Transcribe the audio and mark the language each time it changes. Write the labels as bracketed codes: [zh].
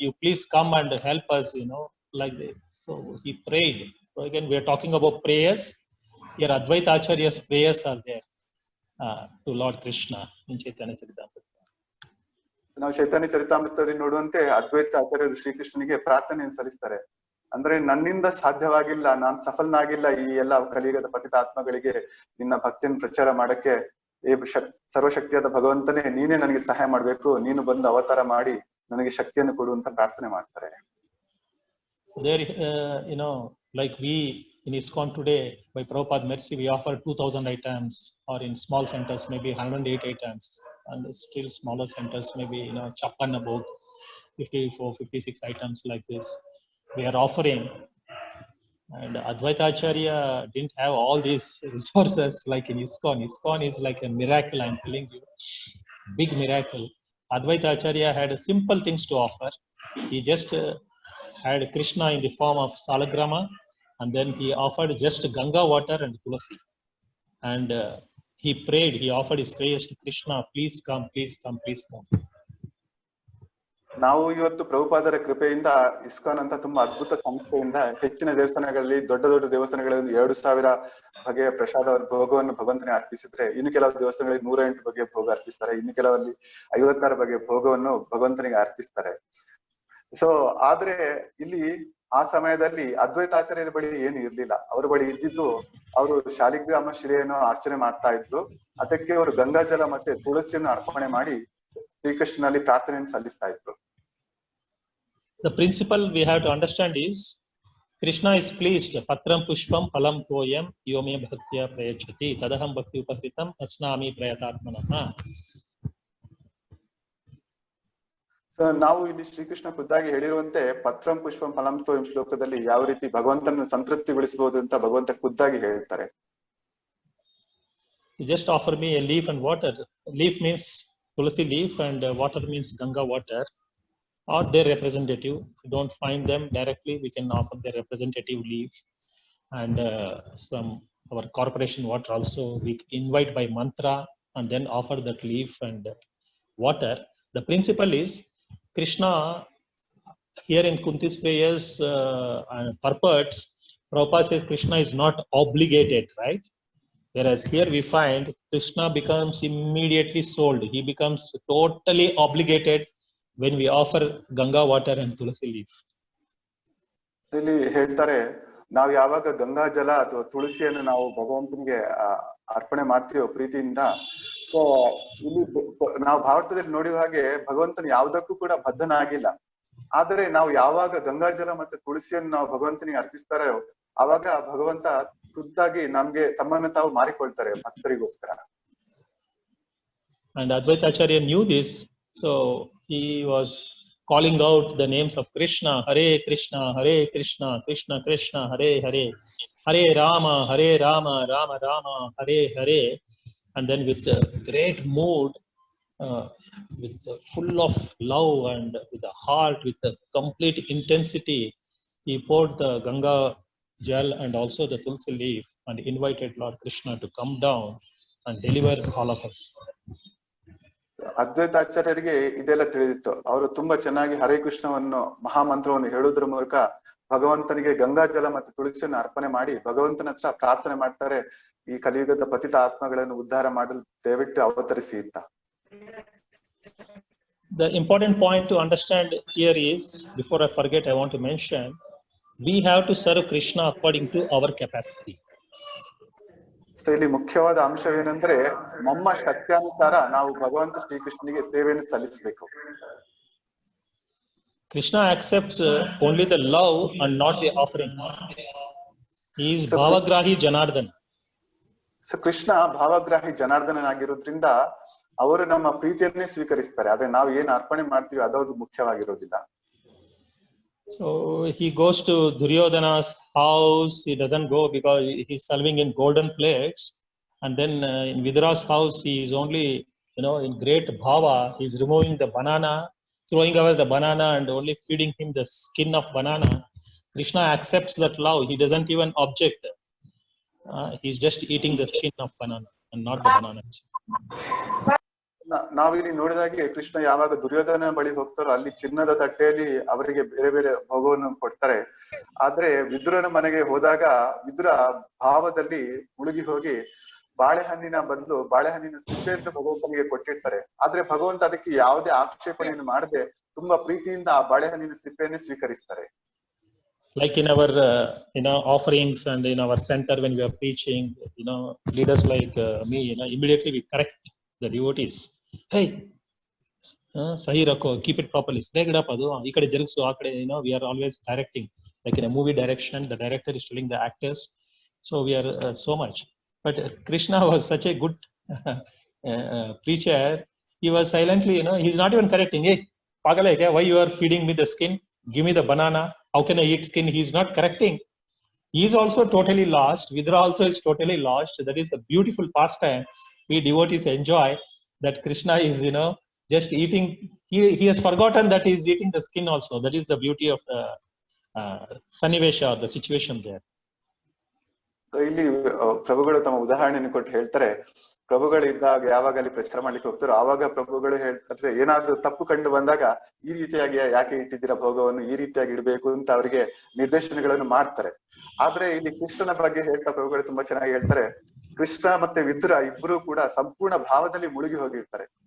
[en] You please come and help us, like this." So he prayed. So again, we are talking about prayers. Here Advaita Acharya's prayers are there to Lord Krishna in Chaitanya Charitamrita. [kn] ನಾವು ಚೈತನ್ಯ ಚರಿತಾಮೃತದಲ್ಲಿ ನೋಡುವಂತೆ ಅದ್ವೈತ ಆಚಾರ್ಯರು ಶ್ರೀಕೃಷ್ಣನಿಗೆ ಪ್ರಾರ್ಥನೆಯನ್ನು ಸಲ್ಲಿಸ್ತಾರೆ. ಅಂದ್ರೆ ನನ್ನಿಂದ ಸಾಧ್ಯವಾಗಿಲ್ಲ, ನಾನು ಸಫಲನಾಗಿಲ್ಲ ಈ ಎಲ್ಲ ಕಲಿಯುಗದ ಪತಿತ ಆತ್ಮಗಳಿಗೆ ನಿನ್ನ ಭಕ್ತಿಯನ್ನು ಪ್ರಚಾರ ಮಾಡಕ್ಕೆ. ಸರ್ವಶಕ್ತಿಯಾದ ಭಗವಂತನೇ, ನೀನೇ ನನಗೆ ಸಹಾಯ ಮಾಡ್ಬೇಕು, ನೀನು ಬಂದು ಅವತಾರ ಮಾಡಿ ನನಗೆ ಶಕ್ತಿಯನ್ನು ಕೊಡು ಅಂತ ಪ್ರಾರ್ಥನೆ ಮಾಡ್ತಾರೆ. [en] There, like we in ISKCON today, by Prabhupada mercy, we offer 2000 items, or in small centers maybe 108 items, and still smaller centers maybe Chappanna Bhog 54, 56 items like this we are offering. And Advaita Acharya didn't have all these resources like in ISKCON. ISKCON is like a miracle, I'm telling you, big miracle. Advaita Acharya had simple things to offer. He just had Krishna in the form of Salagrama, and then he offered just Ganga water and Tulasi. And he prayed, he offered his prayers to Krishna, "Please come, please come, please come." [kn] ನಾವು ಇವತ್ತು ಪ್ರಭುಪಾದರ ಕೃಪೆಯಿಂದ ISKCON ಅಂತ ತುಂಬಾ ಅದ್ಭುತ ಸಂಸ್ಥೆಯಿಂದ ಹೆಚ್ಚಿನ ದೇವಸ್ಥಾನಗಳಲ್ಲಿ, ದೊಡ್ಡ ದೊಡ್ಡ ದೇವಸ್ಥಾನಗಳಲ್ಲಿ 2000 ಬಗೆಯ ಪ್ರಸಾದ ಭೋಗವನ್ನು ಭಗವಂತನಿಗೆ ಅರ್ಪಿಸಿದ್ರೆ, ಇನ್ನು ಕೆಲವು ದೇವಸ್ಥಾನಗಳಲ್ಲಿ 108 ಬಗೆಯ ಭೋಗ ಅರ್ಪಿಸ್ತಾರೆ, ಇನ್ನು ಕೆಲವಲ್ಲಿ 56 ಬಗೆಯ ಭೋಗವನ್ನು ಭಗವಂತನಿಗೆ ಅರ್ಪಿಸ್ತಾರೆ. ಸೊ ಆದ್ರೆ ಇಲ್ಲಿ ಆ ಸಮಯದಲ್ಲಿ ಅದ್ವೈತಾಚಾರ್ಯರ ಬಳಿ ಏನು ಇರ್ಲಿಲ್ಲ. ಅವ್ರ ಬಳಿ ಇದ್ದಿದ್ದು, ಅವರು ಶಾಲಿಗ್ರಾಮ ಶಿಲೆಯನ್ನು ಅರ್ಚನೆ ಮಾಡ್ತಾ ಇದ್ರು. ಅದಕ್ಕೆ ಅವರು ಗಂಗಾಜಲ ಮತ್ತೆ ತುಳಸಿಯನ್ನು ಅರ್ಪಣೆ ಮಾಡಿ ಶ್ರೀಕೃಷ್ಣನಲ್ಲಿ ಪ್ರಾರ್ಥನೆಯನ್ನು ಸಲ್ಲಿಸ್ತಾ ಇದ್ರು. [en] The principle we have to understand is, Krishna is pleased. [sa] Patram pushpam phalam toyam yome bhaktya prayachati tadaham bhakti upahritam asnami prayatatmanah. [kn] So ನಾವು ಇಲ್ಲಿ ಶ್ರೀಕೃಷ್ಣ ಖುದ್ದಾಗಿ ಹೇಳಿರುವಂತೆ ಪತ್ರಂ ಪುಷ್ಪಂ ಫಲಂ ತೋಯಂ ಶ್ಲೋಕದಲ್ಲಿ ಯಾವ ರೀತಿ ಭಗವಂತನನ್ನು ಸಂತೃಪ್ತಿಗೊಳಿಸಬಹುದು ಅಂತ ಭಗವಂತ ಖುದ್ದಾಗಿ ಹೇಳ್ತಾರೆ. [en] You just offer me a leaf and water. Leaf means Tulasi leaf, and water means Ganga water, or their representative. If we don't find them directly, we can offer their representative leaf, and our corporation water also we invite by mantra and then offer that leaf and water. The principle is, Krishna here in Kunti's prayers and purports, Prabhupada says Krishna is not obligated, right? Whereas here we find Krishna becomes immediately sold. He becomes totally obligated when we offer Ganga water and Tulasi leaf. [kn] ಇಲ್ಲಿ ಹೇಳ್ತಾರೆ, ನಾವು ಯಾವಾಗ ಗಂಗಾ ಜಲ ಅಥವಾ ತುಳಸಿಯನ್ನು ನಾವು ಭಗವಂತನಿಗೆ ಅರ್ಪಣೆ ಮಾಡ್ತೀವೋ ಪ್ರೀತಿಯಿಂದ, ಸೊ ಇಲ್ಲಿ ನಾವು ಭಾರತದಲ್ಲಿ ನೋಡುವ ಹಾಗೆ ಭಗವಂತನ ಯಾವುದಕ್ಕೂ ಕೂಡ ಬದ್ಧನಾಗಿಲ್ಲ. ಆದ್ರೆ ನಾವು ಯಾವಾಗ ಗಂಗಾಜಲ ಮತ್ತೆ ತುಳಸಿಯನ್ನು ನಾವು ಭಗವಂತನಿಗೆ ಅರ್ಪಿಸ್ತಾರೋ ಆವಾಗ ಭಗವಂತ ಖುದ್ದಾಗಿ ನಮ್ಗೆ ತಮ್ಮನ್ನು ತಾವು ಮಾರಿಕೊಳ್ತಾರೆ ಭಕ್ತರಿಗೋಸ್ಕರ. [en] And Advaita Acharya knew this, so he was calling out the names of Krishna, Hare Krishna, Krishna Krishna, Hare Hare, Hare Rama, Rama Rama, Hare Hare. And then with a great mood, with full of love and with a heart, with a complete intensity, he poured the Ganga gel and also the Tulsi leaf and invited Lord Krishna to come down and deliver all of us. [kn] ಅದ್ವೈತಾಚಾರ್ಯರಿಗೆ ಇದೆಲ್ಲ ತಿಳಿದಿತ್ತು. ಅವರು ತುಂಬಾ ಚೆನ್ನಾಗಿ ಹರೇ ಕೃಷ್ಣವನ್ನು ಮಹಾಮಂತ್ರವನ್ನು ಹೇಳುವುದರ ಮೂಲಕ ಭಗವಂತನಿಗೆ ಗಂಗಾ ಜಲ ಮತ್ತು ತುಳಸಿಯನ್ನು ಅರ್ಪಣೆ ಮಾಡಿ ಭಗವಂತನ ಹತ್ರ ಪ್ರಾರ್ಥನೆ ಮಾಡ್ತಾರೆ, ಈ ಕಲಿಯುಗದ ಪತಿತ ಆತ್ಮಗಳನ್ನು ಉದ್ಧಾರ ಮಾಡಲು ದಯವಿಟ್ಟು ಅವತರಿಸಿ ಅಂತ. [en] The important point to understand here is, before I forget, I want to mention, we have to serve Krishna according to our capacity. [kn] So ಇಲ್ಲಿ ಮುಖ್ಯವಾದ ಅಂಶವೇನೆಂದ್ರೆ ನಮ್ಮ ಶಕ್ತಿಯಾನುಸಾರ ನಾವು ಭಗವಂತ ಶ್ರೀಕೃಷ್ಣನಿಗೆ ಸೇವೆಯನ್ನು ಸಲ್ಲಿಸಬೇಕು. [en] Krishna accepts only the love and not the offerings. He is Bhavagrahi Janardhan. [kn] So Krishna ಭಾವಗ್ರಾಹಿ ಜನಾರ್ದನನಾಗಿರೋದ್ರಿಂದ ಅವರು ನಮ್ಮ ಪ್ರೀತಿಯನ್ನೇ ಸ್ವೀಕರಿಸ್ತಾರೆ, ಆದ್ರೆ ನಾವು ಏನ್ ಅರ್ಪಣೆ ಮಾಡ್ತೀವಿ ಅದು ಮುಖ್ಯವಾಗಿರೋದಿಲ್ಲ. [en] So he goes to Duryodhana's house. He doesn't go because he's serving in golden plates, and then in Vidura's house he is only, in great bhava. He's removing the banana, throwing away the banana, and only feeding him the skin of banana. Krishna accepts that love. He doesn't even object. He's just eating the skin of banana and not the banana. [kn] ನಾವಿಲ್ಲಿ ನೋಡಿದಾಗೆ ಕೃಷ್ಣ ಯಾವಾಗ ದುರ್ಯೋಧನ ಬಳಿ ಹೋಗ್ತಾರೋ ಅಲ್ಲಿ ಚಿನ್ನದ ತಟ್ಟೆಯಲ್ಲಿ ಅವರಿಗೆ ಬೇರೆ ಬೇರೆ ಭೋಗವನ್ನು ಕೊಡ್ತಾರೆ. ಆದ್ರೆ ವಿದುರನ ಮನೆಗೆ ಹೋದಾಗ ವಿದುರ ಭಾವದಲ್ಲಿ ಮುಳುಗಿ ಹೋಗಿ ಬಾಳೆಹಣ್ಣಿನ ಬದಲು ಬಾಳೆಹಣ್ಣಿನ ಸಿಪ್ಪೆಯನ್ನು ಭಗವಂತನಿಗೆ ಕೊಟ್ಟಿರ್ತಾರೆ. ಆದ್ರೆ ಭಗವಂತ ಅದಕ್ಕೆ ಯಾವುದೇ ಆಕ್ಷೇಪಣೆಯನ್ನು ಮಾಡದೆ ತುಂಬಾ ಪ್ರೀತಿಯಿಂದ ಆ ಬಾಳೆಹಣ್ಣಿನ ಸಿಪ್ಪೆಯನ್ನೇ ಸ್ವೀಕರಿಸ್ತಾರೆ. [en] Like in our offerings and in our center when we are preaching, leaders like me, immediately we correct the devotees. Hey, [hi] sahi rakho, [en] keep it properly, straight up [te] adu ikade jerigsu akade. [en] We are always directing, like in a movie direction, the director is telling the actors, so we are so much. But Krishna was such a good preacher. He was silently, he's not even correcting. Hey, [hi] pagale kya, [en] why you are feeding me the skin? Give me the banana. How can I eat skin? He's not correcting. He is also totally lost. Vidura also is totally lost. That is the beautiful pastime we devotees enjoy, that Krishna is, just eating. He has forgotten that he is eating the skin also. That is the beauty of the Sannivesha, the situation there. [kn] ಇಲ್ಲಿ ಪ್ರಭುಗಳು ತಮ್ಮ ಉದಾಹರಣೆಯನ್ನು ಕೊಟ್ಟು ಹೇಳ್ತಾರೆ, ಪ್ರಭುಗಳಿದ್ದಾಗ ಯಾವಾಗ ಅಲ್ಲಿ ಪ್ರಚಾರ ಮಾಡ್ಲಿಕ್ಕೆ ಹೋಗ್ತಾರೋ ಆವಾಗ ಪ್ರಭುಗಳು ಹೇಳ್ತಾರೆ, ಏನಾದ್ರೂ ತಪ್ಪು ಕಂಡು ಬಂದಾಗ ಈ ರೀತಿಯಾಗಿ ಯಾಕೆ ಇಟ್ಟಿದ್ದೀರಾ ಭೋಗವನ್ನು, ಈ ರೀತಿಯಾಗಿ ಇಡಬೇಕು ಅಂತ ಅವರಿಗೆ ನಿರ್ದೇಶನಗಳನ್ನು ಮಾಡ್ತಾರೆ. ಆದ್ರೆ ಇಲ್ಲಿ ಕೃಷ್ಣನ ಬಗ್ಗೆ ಹೇಳ್ತಾ ಪ್ರಭುಗಳು ತುಂಬಾ ಚೆನ್ನಾಗಿ ಹೇಳ್ತಾರೆ, ಕೃಷ್ಣ ಮತ್ತೆ ವಿದುರ ಇಬ್ರು ಕೂಡ ಸಂಪೂರ್ಣ ಭಾವದಲ್ಲಿ ಮುಳುಗಿ ಹೋಗಿರ್ತಾರೆ.